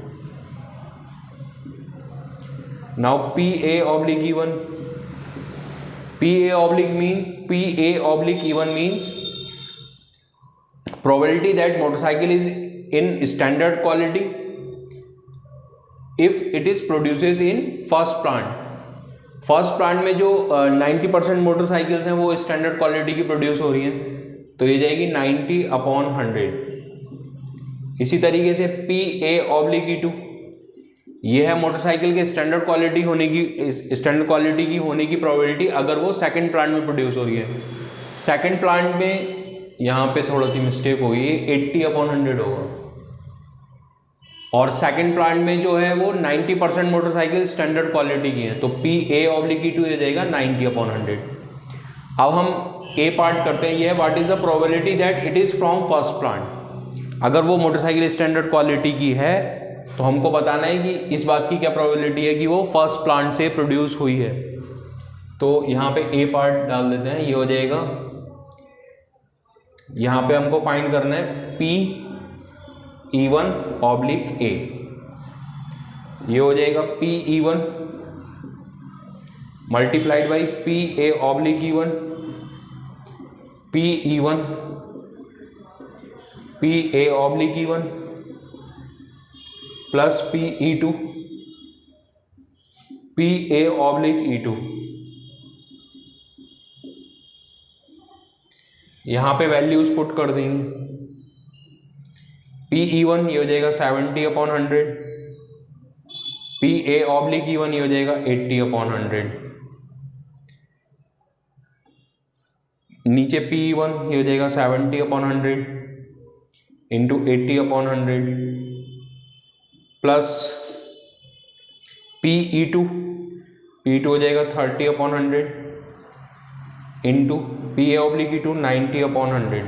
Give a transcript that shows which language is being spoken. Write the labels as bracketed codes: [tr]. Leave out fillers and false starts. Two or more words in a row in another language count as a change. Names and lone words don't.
[en] नाउ PA/E1. PA/E1 means probability that motorcycle is in standard quality if it is produces in first plant. first plant [hi] में जो 90% मोटरसाइकिल्स हैं वो [en] standard quality [hi] की प्रोड्यूस हो रही हैं, तो ये जाएगी 90/100. इसी तरीके से PA/E2 ये है मोटरसाइकिल के [en] standard quality [hi] की होने की प्रोबेबिलिटी अगर वो [en] second plant [hi] में प्रोड्यूस हो रही है. [en] second plant [hi] में यहाँ पे थोड़ा सी मिस्टेक होगी, 80/100 होगा और [en] second plant [hi] में जो है वो 90% [en] motorcycle standard quality [hi] की है, तो PA/E2 ये जाएगा 90/100. अब हम ए पार्ट करते हैं. ये है [en] What is the probability that it is from first plant. [hi] अगर वो मोटरसाइकिल [en] standard quality [hi] की है तो हमको बताना है कि इस बात की क्या प्रोबेबिलिटी है कि वो [en] first plant [hi] से प्रोड्यूस हुई है. तो यहाँ पे ए पार्ट डाल देते हैं. ये हो जाएगा, यहाँ पे हमको फाइंड करना है PE1/A. ये हो जाएगा PE1 [en] multiplied by [hi] PA/E1. PE1 PA/E1 प्लस PE2 PA/E2. यहां पे [en] values put [hi] कर देंगे. PE1 ये हो जाएगा 70/100. PA/E1 ये हो जाएगा 80/100. नीचे PE1 ये हो जाएगा 70/100 इंटू 80/100 प्लस PE2 हो जाएगा 30/100 इंटू [en] P A oblique E two [hi] 90/100।